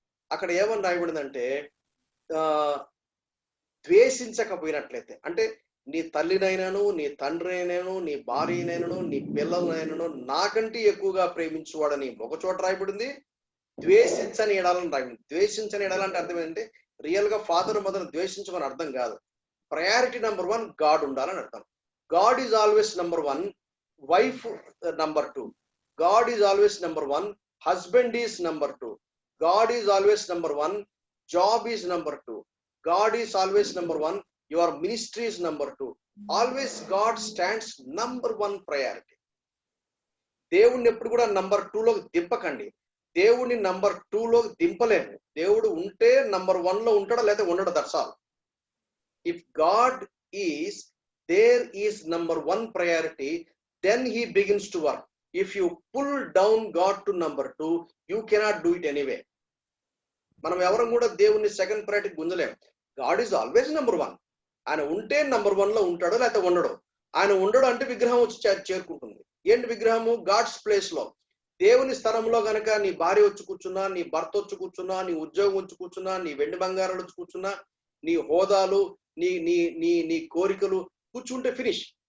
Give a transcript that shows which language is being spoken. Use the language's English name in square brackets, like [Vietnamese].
[Telugu] అక్కడ ఏమని రాయబడిందంటే ద్వేషించకపోయినట్లయితే, అంటే నీ తల్లినైనాను, నీ తండ్రినైనాను, నీ భార్యనైనాను, నీ పిల్లలనైనాను నాకంటే ఎక్కువగా ప్రేమించువాడని ఒక చోట రాయబడింది. ద్వేషించని ఎడాలని రాయబడింది. ద్వేషించని ఎడాలంటే అర్థం ఏంటంటే రియల్ గా ఫాదర్ మదర్ ద్వేషించమని అర్థం కాదు. ప్రయారిటీ నెంబర్ 1 గాడ్ ఉండాలని అర్థం. [English] God is always number 1, wife number 2. God is always number 1, husband is number 2. God is always number 1, job is number 2. God is always number 1, your ministry is number 2. Always God stands number 1 priority. [Telugu] దేవుణ్ణి ఎప్పుడు కూడా number 2లోకి దింపకండి. దేవుణ్ణి number 2లోకి దింపలేము. దేవుడు ఉంటే number 1లో ఉంటాడో లేదా ఉండడు. [English] That's all. If God is there is number 1 priority, then he begins to work. If you pull down God to number 2, you cannot do it anyway. [Telugu] మనం ఎవరం కూడా దేవుని second priority గుంజలేం. [English] God is always number 1. [Telugu] ఆయన ఉంటే number 1లో ఉంటాడో లేకపోతే ఉండడు. ఆయన ఉండడు అంటే విగ్రహం వచ్చి చేరుకుంటుంది. ఏంటి విగ్రహము? గాడ్స్ ప్లేస్ లో. దేవుని స్థలంలో గనక నీ భార్య వచ్చి కూర్చున్నా, నీ భర్త వచ్చి కూర్చున్నా, నీ ఉద్యోగం వచ్చి కూర్చున్నా, నీ వెండి బంగారాలు వచ్చి కూర్చున్నా, నీ హోదాలు, నీ నీ నీ నీ కోరికలు కూర్చుంటే ఫినిష్.